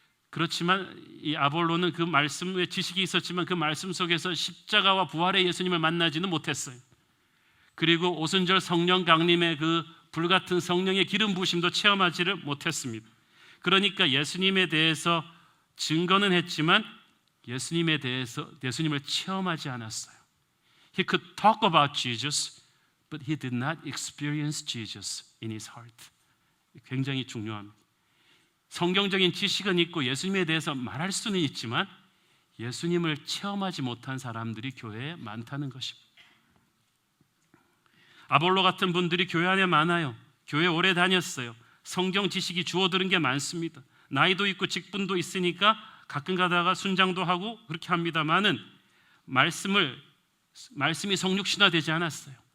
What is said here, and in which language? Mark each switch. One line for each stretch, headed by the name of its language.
Korean: 그렇지만 이 아볼로는 그 말씀에 지식이 있었지만 그 말씀 속에서 십자가와 부활의 예수님을 만나지는 못했어요. 그리고 오순절 성령 강림의 그 불같은 성령의 기름 부으심도 체험하지를 못했습니다. 그러니까 예수님에 대해서 증거는 했지만 예수님을 체험하지 않았어요.
English: He could talk about Jesus, but he did not experience Jesus in his heart.
Korean: 굉장히 중요합니다. 성경적인 지식은 있고 예수님에 대해서 말할 수는 있지만 예수님을 체험하지 못한 사람들이 교회에 많다는 것입니다. 아볼로 같은 분들이 교회 안에 많아요. 교회 오래 다녔어요. 성경 지식이 주워들은 게 많습니다. 나이도 있고 직분도 있으니까 가끔 가다가 순장도 하고 그렇게 합니다만은 말씀이 성육신화되지 않았어요.